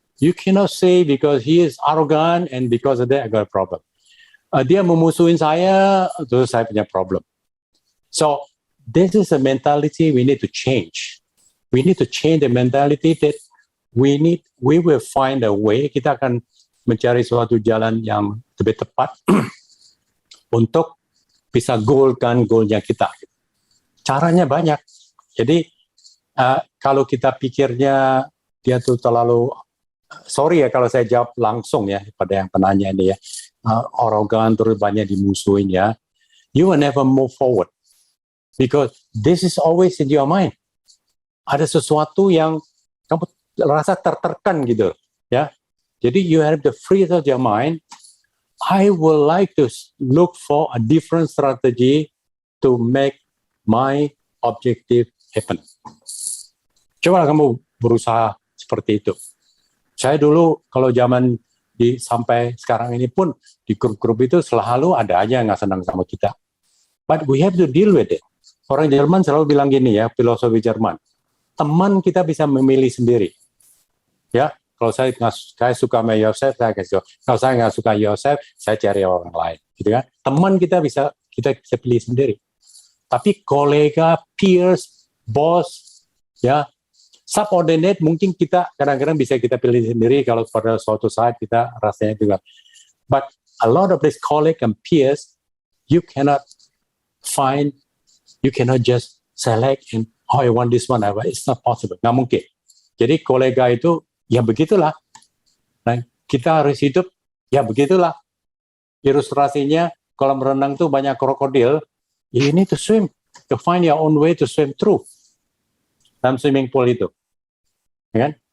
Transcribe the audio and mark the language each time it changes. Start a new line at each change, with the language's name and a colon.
English: You cannot say because he is arrogant and because of that I got a problem.
Indonesian: Dia memusuhin saya, terus saya punya problem.
English: So this is a mentality we need to change. We need to change the mentality that we will find a way.
Indonesian: Kita akan mencari suatu jalan yang lebih tepat untuk bisa goalnya kita. Caranya banyak. Jadi kalau kita pikirnya dia tuh terlalu, sorry ya kalau saya jawab langsung ya pada yang penanya ini ya, arogan terus banyak dimusuhin ya,
English: you will never move forward because this is always in your mind.
Indonesian: Ada sesuatu yang kamu rasa tertekan gitu ya.
English: Jadi you have the free of your mind. I would like to look for a different strategy to make my objective happen.
Indonesian: Coba kamu berusaha seperti itu. Saya dulu kalau zaman sampai sekarang ini pun di grup-grup itu selalu ada aja yang nggak senang sama kita.
English: But we have to deal with it.
Indonesian: Orang Jerman selalu bilang gini ya, filosofi Jerman. Teman kita bisa memilih sendiri. Ya, kalau saya suka sama Yosef, saya kasih. Kalau saya nggak suka Yosef, saya cari orang lain. Gitu kan? Teman kita bisa pilih sendiri. Tapi kolega, peers, bos, ya, subordinate mungkin kita kadang-kadang bisa kita pilih sendiri kalau pada suatu saat kita rasanya juga.
English: But a lot of these colleagues and peers, you cannot just select and I want this one. It's not possible.
Indonesian: Nggak mungkin. Jadi kolega itu ya begitulah. Nah, kita harus hidup ya begitulah. Ilustrasinya kolam renang tuh banyak krokodil.
English: You need to swim, to find your own way to swim through dalam swimming pool itu, ya kan?